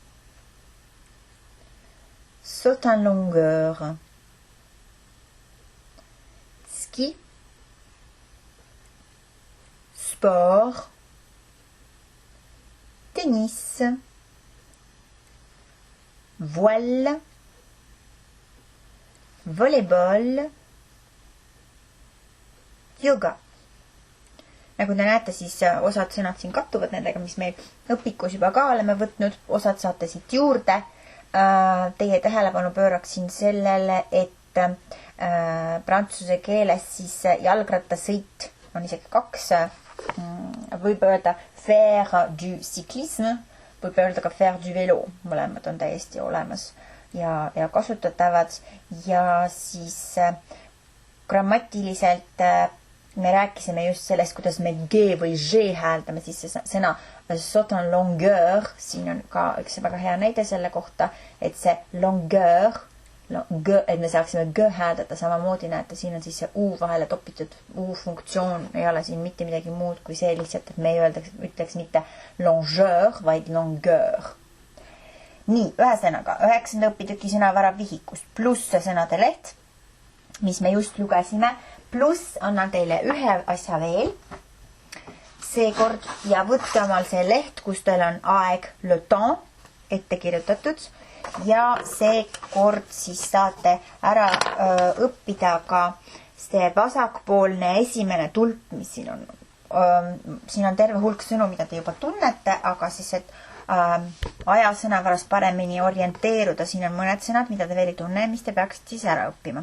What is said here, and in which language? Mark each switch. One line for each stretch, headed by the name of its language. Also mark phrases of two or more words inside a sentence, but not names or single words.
French: saute en longueur, ski, sport, tennis, voile, volleyball, yoga.
Estonian: Nagu te näete, siis osad sõnad siin kattuvad nendega, mis meil õpikus juba ka oleme võtnud. Osad saate siit juurde. Teie tähelepanu pööraksin sellele, et prantsuse keeles siis jalgrattasõit on isegi 2. Võib öelda
French: faire du cyclisme,
Estonian: võib öelda ka
French: faire du vélo.
Estonian: Mõlemad on täiesti olemas ja kasutatavad. Ja siis grammatiliselt me rääkisime just sellest, kuidas me G või G hääldame, siis see sõna
French: saute en longueur,
Estonian: siin on ka üks väga hea näide selle kohta, et see longueur, et me saaksime g hääldada, samamoodi näete, siin on siis see u vahele topitud u-funktsioon, ei ole siin mitte midagi muud kui see lihtsalt, et me ei ütleks mitte longeur, vaid longueur. Nii, ühesõnaga, 9. õpitüki sõnavara vihikust pluss sõnade leht, mis me just lugesime, pluss annan teile ühe asja veel seekord ja võtte omal see leht, kus teil on aeg
French: le temps
Estonian: ette kirjutatud ja seekord siis saate ära õppida ka see vasakpoolne esimene tulp, mis siin on. Siin on terve hulk sõnu, mida te juba tunnete, aga siis, et ajasõnavaras paremini orienteeruda, siin on mõned sõnad, mida te veel ei tunne, mis te peaksite siis ära õppima.